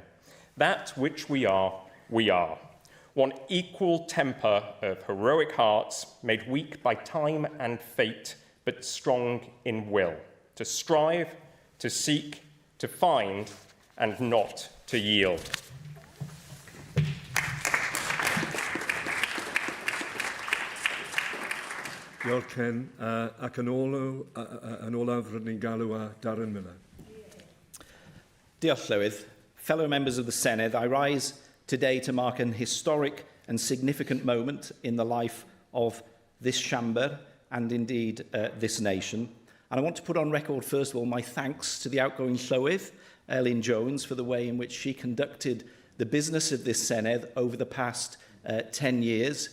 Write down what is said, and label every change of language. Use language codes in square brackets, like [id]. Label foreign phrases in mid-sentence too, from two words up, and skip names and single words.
[en] That which we are, we are. One equal temper of heroic hearts, made weak by time and fate, but strong in will, to strive, to seek, to find, and not to yield. [cy] Diolch Ken, ac yn olaf rydyn ni'n galw a Darren Miller. Diolch Llywydd. [en] Fellow members of the Senedd, I rise today to mark an historic and significant moment in the life of this chamber and indeed this nation. And I want to put on record, first of all, my thanks to the outgoing Llywydd, Elin Jones, for the way in which she conducted the business of this Senedd over the past 10 years.